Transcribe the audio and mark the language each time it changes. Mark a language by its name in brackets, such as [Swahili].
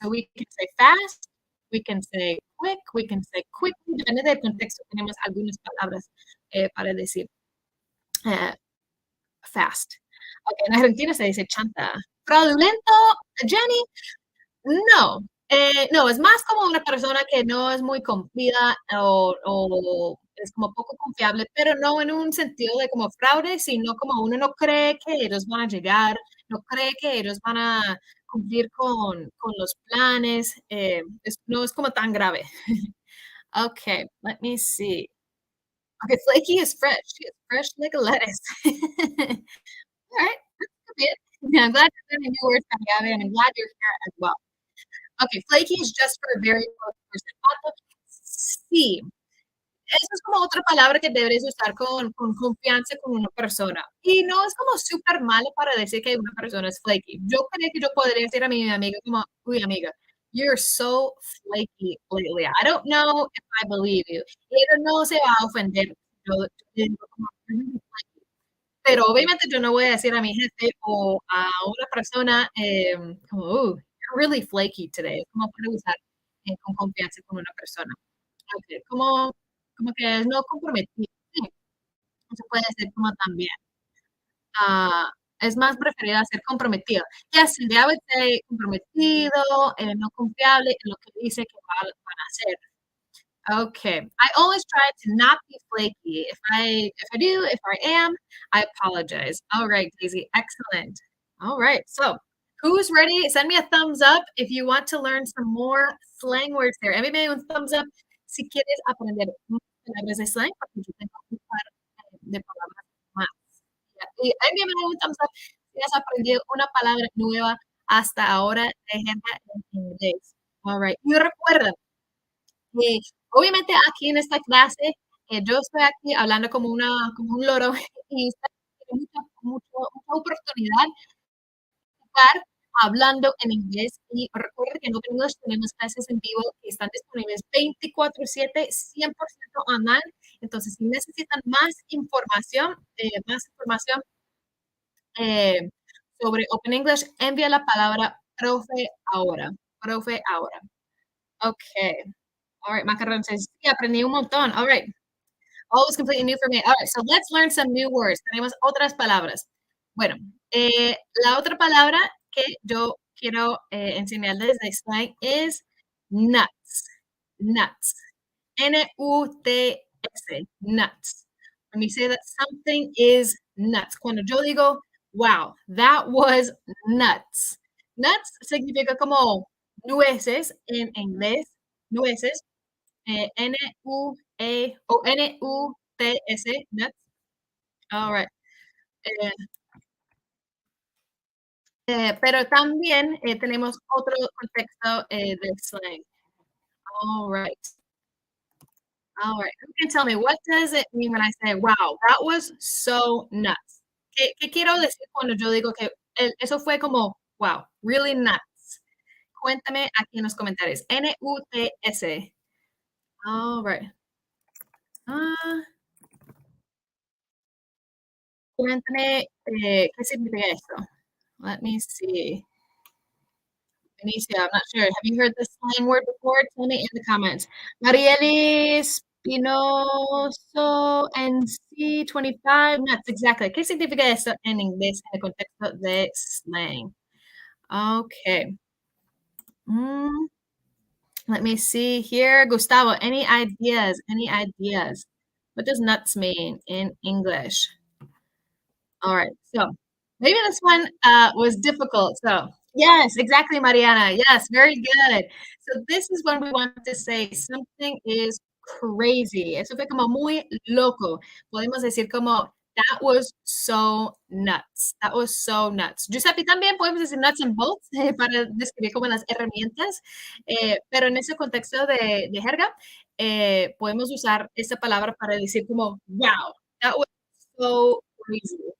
[English] So we can say fast, we can say quick, we can say quickly. [Spanish] Depende del contexto. Tenemos algunas palabras para decir eh, fast. Okay, en Argentina se dice chanta. Fraudulento, Jenny, no, no, es más como una persona que no es muy confiada o es como poco confiable, pero no en un sentido de como fraude, sino como uno no cree que ellos van a llegar, no cree que ellos van a cumplir con los planes, no es como tan grave. [English] Okay, let me see. Okay, flaky is fresh. She is fresh like a lettuce. Alright, that's a bit. Yeah, I'm glad you're learning new words, Gabby, and I'm glad you're here as well. Okay, flaky is just for a very close person. [Spanish] Pato, sí, eso es como otra palabra que deberías usar con confianza con una persona. Y no es como súper malo para decir que una persona es flaky. Yo creo que yo podría decir a mi amiga como, uy, amiga, [English] you're so flaky lately. I don't know if I believe you. [Spanish] Y ella no se va a ofender. Yo digo como, [English] "You're really flaky". [Spanish] Pero obviamente yo no voy a decir a mi jefe o a una persona como, [English] you're really flaky today. [Spanish] Es como para usar con confianza con una persona. okey, como que no comprometido, sí, se puede decir como también. Ah, es más preferida ser comprometido. [English] Yes, I would say [Spanish] comprometido, no confiable en lo que dice que van a hacer. Okay. [English] I always try to not be flaky. If I do, if I am, I apologize. All right, Daisy. Excellent. All right. So, who's ready? Send me a thumbs up if you want to learn some more slang words there. [Spanish] Envíame un thumbs up si quieres aprender más palabras de slang, porque yo tengo un par de palabras más. Y envíame un thumbs up si has aprendido una palabra nueva hasta ahora de jerga en inglés. [English] All right. [Spanish] Y recuerda, obviamente aquí en esta clase, yo estoy aquí hablando como un loro y usted tiene mucha oportunidad de estar hablando en inglés. Y recuerde que en Domingos tenemos clases en vivo que están disponibles 24/7, 100% online. Entonces, si necesitan más información eh, sobre Open English, envía la palabra profe ahora. Profe ahora. [English] Okay. All right, Macaron says, [Spanish] sí, aprendí un montón. [English] All right. All was completely new for me. All right, so let's learn some new words. [Spanish] Tenemos otras palabras. Bueno, la otra palabra que yo quiero enseñarles de slang es nuts. [English] Nuts. Nuts. Nuts. When you say that something is nuts. [Spanish] Cuando yo digo, [English] wow, that was nuts. [Spanish] Nuts significa como nueces en inglés. Nueces. N-U-E o N-U-T-S, nuts. [English] All right. [Spanish] Eh, pero también tenemos otro contexto de slang. [English] All right. All right. Who can tell me what does it mean when I say, wow, that was so nuts? [Spanish] ¿Qué quiero decir cuando yo digo que eso fue como, [English] wow, really nuts? [Spanish] Cuéntame aquí en los comentarios. N-U-T-S. [English] All right. [Spanish] Ah, cuéntame qué significa esto. [English] Let me see. Benicio, I'm not sure. Have you heard this slang word before? Tell me in the comments. Marielis Pinoso NC25. Nuts, exactly. [Spanish] ¿Qué significa eso en inglés en el contexto de slang? [English] Okay. Mm, let me see here. Gustavo, any ideas? Any ideas? What does nuts mean in English? All right. So maybe this one was difficult. So, yes, exactly, Mariana. Yes, very good. So, this is when we want to say something is crazy. [Spanish] Eso fue como muy loco. Podemos decir como, [English] that was so nuts. That was so nuts. [Spanish] Giuseppe, también podemos decir nuts and bolts para describir como las herramientas, pero en ese contexto de jerga, podemos usar esa palabra para decir como, [English] wow, that was so crazy.